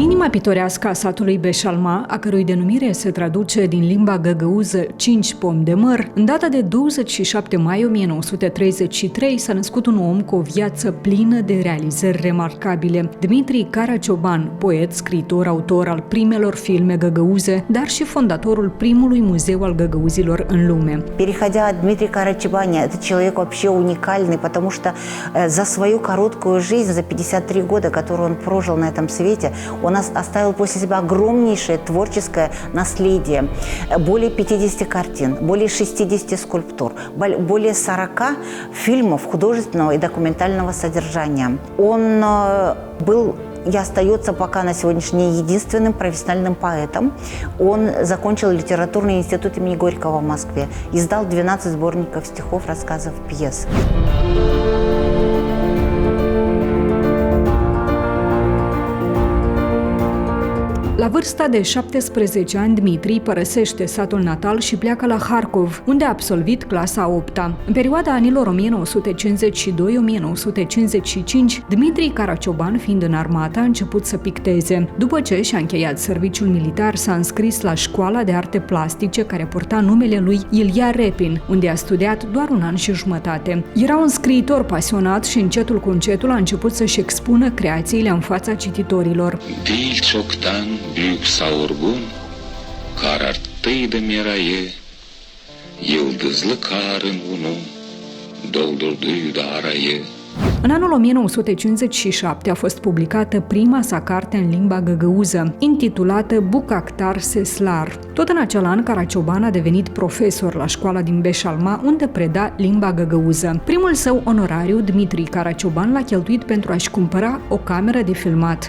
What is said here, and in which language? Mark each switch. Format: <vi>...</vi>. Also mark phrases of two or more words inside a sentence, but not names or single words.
<ro>pitorească a satului Beșalma, a cărui denumire se traduce din limba găgăuză 5 pomi de măr, în data de 27 mai 1933 s-a născut un om cu o viață plină de realizări remarcabile. Dmitri Caracioban, poet, scriitor, autor al primelor filme găgăuze, dar și fondatorul primului muzeu al găgăuzilor în lume.</ro> <ru>Переходя от Дмитрия Карачебани, это человек вообще уникальный, потому что за свою короткую жизнь, за 53 года, которую он прожил на этом свете, он оставил после себя огромнейшее творческое наследие. Более 50 картин, более 60 скульптур, более 40 фильмов художественного и документального содержания. Он был и остается пока на сегодняшний день единственным профессиональным поэтом. Он закончил литературный институт имени Горького в Москве, издал 12 сборников стихов, рассказов, пьес.</ru> <ro>La vârsta de 17 ani, Dmitri părăsește satul natal și pleacă la Harkov, unde a absolvit clasa a 8-a. În perioada anilor 1952-1955, Dmitri Caracioban, fiind în armată, a început să picteze. După ce și-a încheiat serviciul militar, s-a înscris la Școala de Arte Plastice, care purta numele lui Ilia Repin, unde a studiat doar un an și jumătate. Era un scriitor pasionat și încetul cu încetul a început să-și expună creațiile în fața cititorilor.</ro> <gag>Büyük savurgun, kararttıydı meraye, yıldızlı karın bunu doldurduydu arayı.</gag> <ro>În anul 1957 a fost publicată prima sa carte în limba găgăuză, intitulată Bucactar Seslar. Tot în acel an, Caracioban a devenit profesor la școala din Beșalma, unde preda limba găgăuză. Primul său onorariu, Dmitri Caracioban, l-a cheltuit pentru a-și cumpăra o cameră de filmat.</ro>